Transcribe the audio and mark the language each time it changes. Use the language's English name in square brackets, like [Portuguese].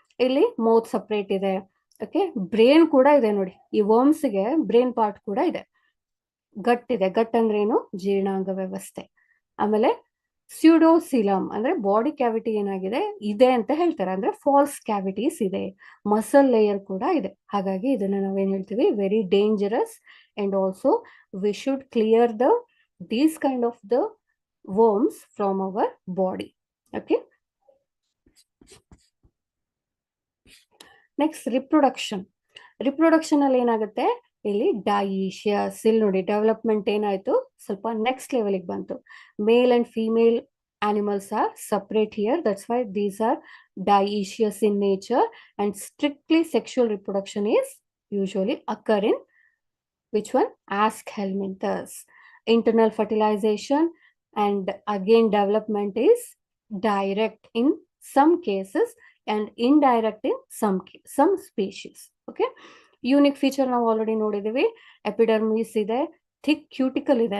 [Kannada] ಇಲ್ಲಿ mouth separate ಇದೆ. Okay, brain ಕೂಡ ಇದೆ ನೋಡಿ, ಈ ವರ್ಮ್ಸ್ಗೆ ಬ್ರೇನ್ ಪಾರ್ಟ್ ಕೂಡ ಇದೆ. ಗಟ್ ಇದೆ. ಗಟ್ ಅಂದ್ರೇನು, ಜೀರ್ಣಾಂಗ ವ್ಯವಸ್ಥೆ. ಆಮೇಲೆ ಸ್ಯೂಡೋಸಿಲಮ್ ಅಂದ್ರೆ ಬಾಡಿ ಕ್ಯಾವಿಟಿ ಏನಾಗಿದೆ ಇದೆ ಅಂತ ಹೇಳ್ತಾರೆ, ಅಂದ್ರೆ ಫಾಲ್ಸ್ ಕ್ಯಾವಿಟೀಸ್ ಇದೆ. ಮಸಲ್ ಲೇಯರ್ ಕೂಡ ಇದೆ. ಹಾಗಾಗಿ ಇದನ್ನ ನಾವೇನ್ ಹೇಳ್ತೀವಿ, [English] Very dangerous. And also we should clear these kind of the worms from our body. [Kannada] Okay, next reproduction ಅಲ್ಲಿ ಏನಾಗುತ್ತೆ, ಇಲ್ಲಿ ಡೈಯಿಷಿಯಸ್. ಇಲ್ಲಿ ನೋಡಿ ಡೆವಲಪ್ಮೆಂಟ್ ಏನಾಯ್ತು, ಸ್ವಲ್ಪ ನೆಕ್ಸ್ಟ್ ಲೆವೆಲ್ಗೆ ಬಂತು. [English] Male and female animals are separate here. That's why these are dioecious in nature, and strictly sexual reproduction is usually occur in which one, ask helminthus. Internal fertilization and again development is direct in some cases and indirect in some species. [Kannada] Okay, unique feature ನಾವು already ನೋಡಿದೀವಿ. Epidermis ಇದೆ, thick cuticle ಇದೆ.